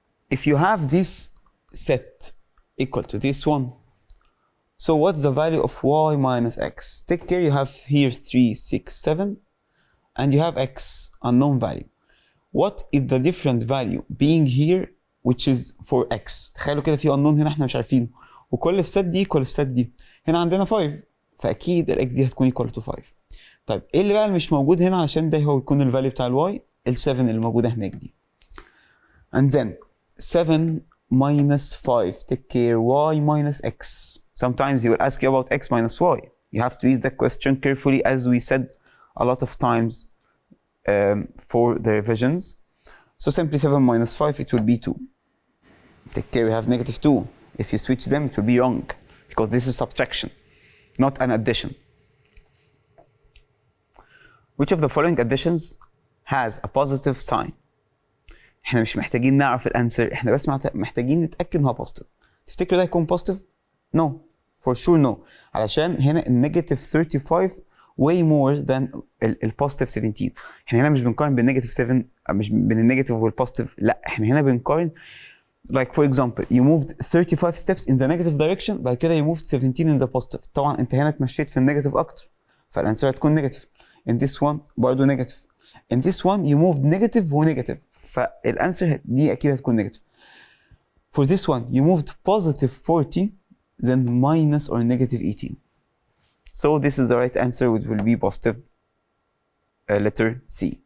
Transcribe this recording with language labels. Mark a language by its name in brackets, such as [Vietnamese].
[English] If you have this set equal to this one, so what's the value of y minus x? Take care, you have here 3, 6, 7. And you have x, unknown value. What is the different value being here which is for x? [Arabic] تخيلوا كده في unknown هنا احنا مش عارفينه وكل الست دي equal الست دي. هنا عندنا 5 فأكيد ال x دي هتكون equal to 5. طيب ايه اللي بقى اللي مش موجود هنا علشان ده هو يكون الفاليو بتاع ال y؟ ال 7 اللي موجودة هناك دي. [English] And then 7 minus 5. Take care, y minus x. Sometimes he will ask you about x minus y. You have to read the question carefully as we said a lot of times for the revisions. So simply 7 minus 5, it will be 2. Take care, we have negative 2. If you switch them, it will be wrong, because this is subtraction, not an addition. Which of the following additions has a positive sign? [Arabic] احنا مش محتاجين نعرف الانسر، احنا بس محتاجين نتأكد ان هو positive. تفتكر ده هيكون [English] positive؟ No, for sure no. [Arabic] علشان هنا النيجاتيف 35 [English] way more than [Arabic] البوزيتيف 17. احنا هنا مش بنقارن بالنيجاتيف 7، مش بين النيجاتيف والبوزيتيف، لا احنا هنا بنقارن [English] like for example you moved 35 steps in the negative direction، [Arabic] بعد كده [English] you moved 17 in the positive. [Arabic] طبعا انت هنا اتمشيت في النيجاتيف اكتر، فالانسر هتكون نيجاتيف. [English] in this one [Arabic] برضه نيجاتيف. [English] in this one you moved negative [Arabic] ونيجاتيف، فالانسر دي اكيد هتكون نيجاتيف. [English] for this one you moved positive 40 then minus or negative 18. So this is the right answer, which will be positive letter C.